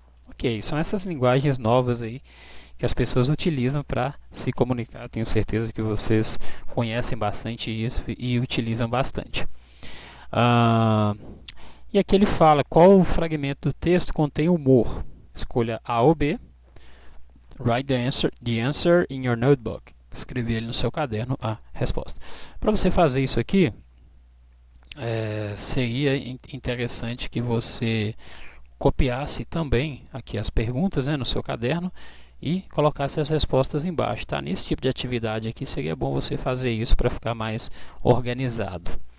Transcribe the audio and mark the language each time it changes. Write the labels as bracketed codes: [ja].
[pt] Ok, são essas linguagens novas aí que as pessoas utilizam para se comunicar. Tenho certeza que vocês conhecem bastante isso e utilizam bastante. E aqui ele fala qual fragmento do texto contém humor. Escolha A ou B. [en] Write the answer in your notebook. [pt] Escrever ele no seu caderno a resposta. Para você fazer isso aqui, seria interessante que você copiasse também aqui as perguntas, né, no seu caderno e colocasse as respostas embaixo. Tá? Nesse tipo de atividade aqui seria bom você fazer isso para ficar mais organizado.